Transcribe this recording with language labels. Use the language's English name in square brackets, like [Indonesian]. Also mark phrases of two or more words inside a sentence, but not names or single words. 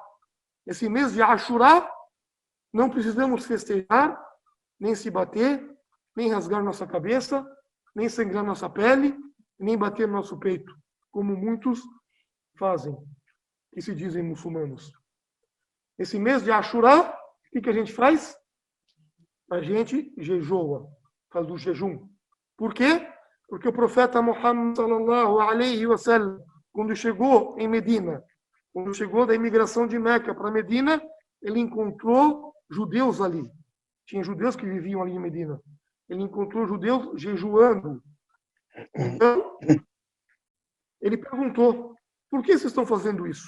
[Portuguese] Esse mês de Ashura, não precisamos festejar, nem se bater, nem rasgar nossa cabeça, nem sangrar nossa pele, nem bater no nosso peito, como muitos fazem, que se dizem muçulmanos. Esse mês de Ashura, o que a gente faz? A gente jejua, faz o jejum. Por quê? Porque o profeta Muhammad [Arabic] صلى الله عليه وسلم, [Portuguese] quando chegou em Medina, quando chegou da imigração de Meca para Medina, ele encontrou judeus ali. Tinha judeus que viviam ali em Medina. Ele encontrou judeus jejuando. Então, ele perguntou: por que vocês estão fazendo isso?